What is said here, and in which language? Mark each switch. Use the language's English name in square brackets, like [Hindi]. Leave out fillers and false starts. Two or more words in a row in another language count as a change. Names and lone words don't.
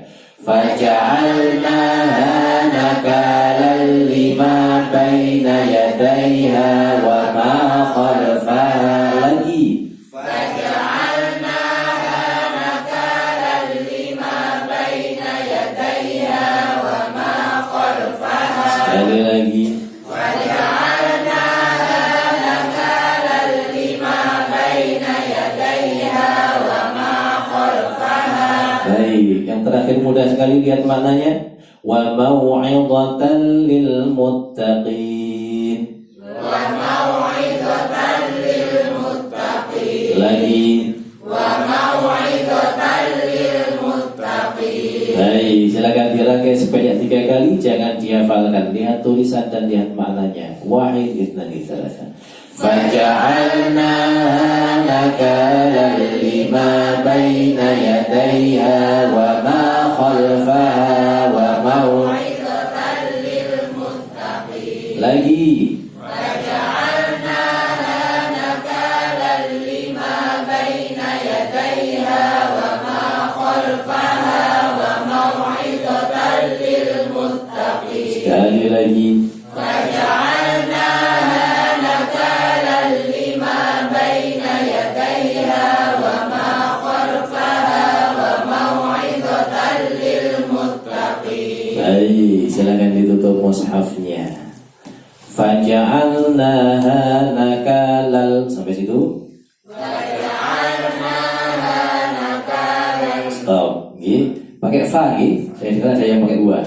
[Arabic] فجعلناها نكالا لما بين يديها وما خلفها. Lagi. فجعلناها نكالا لما بين يديها [Indonesian] Sekali lagi. Baik, yang terakhir mudah sekali lihat maknanya. [Arabic] وموعظة للمتقين. وموعظة للمتقين. [Indonesian] Lagi. [Arabic] وموعظة للمتقين. [Indonesian] Baik, silakan dirangkai sebanyak 3 kali, jangan dihafalkan. Lihat tulisan dan lihat maknanya. [Arabic] واحد اثنان ثلاثة فجعلنا نكالا لما بين يديها وما خلفها وموعظة للمتقين. [Indonesian] Lagi. [Arabic] فجعلنا نكالا لما بين يديها وما خلفها وموعظة للمتقين. [Indonesian] Sekali lagi. [Arabic] فجعلنا نكالا لما بين يديها وما خلفها وموعظة للمتقين. [Indonesian] Baik, silakan ditutup mushafnya. [Arabic] فجعلناها نكالا, [Indonesian] sampai situ. [Arabic] فجعلناها نكالا. [Indonesian] Stop. Gih, pakai fa gih. Saya dengar ada yang pakai dua.